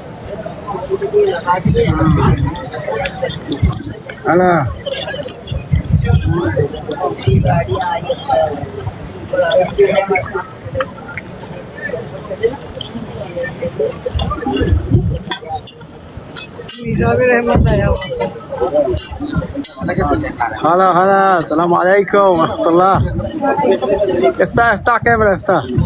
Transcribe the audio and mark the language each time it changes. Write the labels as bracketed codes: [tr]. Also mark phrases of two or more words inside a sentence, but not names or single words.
[ar] Alah. [hi] गाड़ी आई [ar] هلا هلا السلام عليكم ورحمة الله. افتح كاميرا افتح.